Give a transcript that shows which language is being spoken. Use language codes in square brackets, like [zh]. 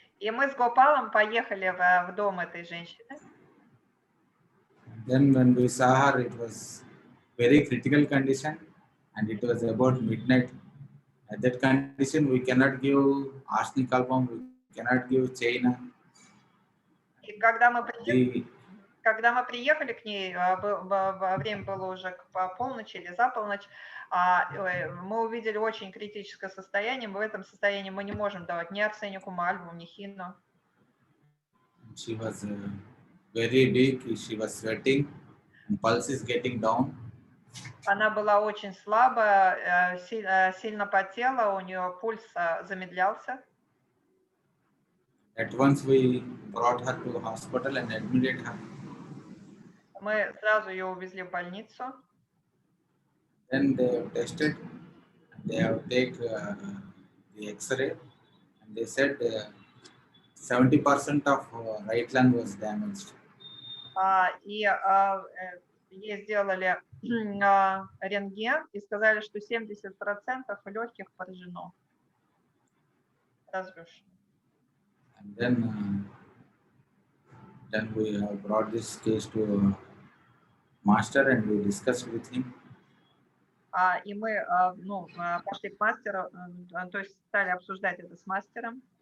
[ru] И мы с Гопалом поехали в дом этой женщины. [en] Then when we saw her, it was very critical condition, and it was about midnight. At that condition, we cannot give arsenic album, we cannot give China. [ru] И когда мы приехали к ней, время было уже по полночи или за полночь, мы увидели очень критическое состояние. В этом состоянии мы не можем давать ни арсенику, мальву, ни хину. [en] She was very weak. She was sweating, and pulse is getting down. [ru] Она была очень слабая, сильно потела, у нее пульс замедлялся. [en] At once we brought her to hospital and admitted her. [ru] Мы сразу ее увезли в больницу. [en] Then they have tested. They have taken the X-ray, and they said 70% of right lung was damaged. [ru] И ей сделали рентген и сказали, что 70% легких поражено. Разрушено. [en] And then we have brought this case to master and we discussed with him. [ru] И мы пошли к мастеру, то есть стали обсуждать это с мастером.